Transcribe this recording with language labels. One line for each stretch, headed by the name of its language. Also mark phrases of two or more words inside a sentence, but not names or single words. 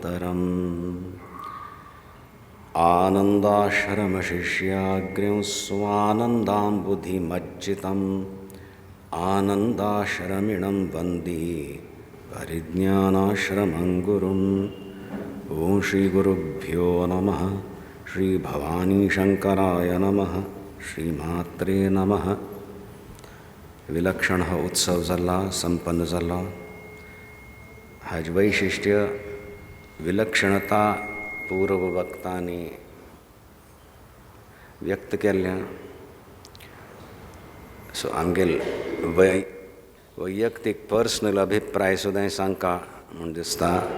Sanskrit: मातरम् आनन्दाश्रमशिष्याग्र्यं स्वानन्दाम्बुधिमज्जितम् आनन्दाश्रमिणं वन्दे परिज्ञानाश्रमं गुरुम् ॐ श्रीगुरुभ्यो नमः श्रीभवानीशङ्कराय नमः श्रीमात्रे नमः
Konkani: विलक्षण उत्सव जाला संपन्न जाला हाज वैशिष्ट्य विलक्षणता पूर्व वक्तांनी व्यक्त केल्ल्या सो आमगेल वैयक्तीक पर्सनल अभिप्राय सुद्दां सांगता म्हण दिसता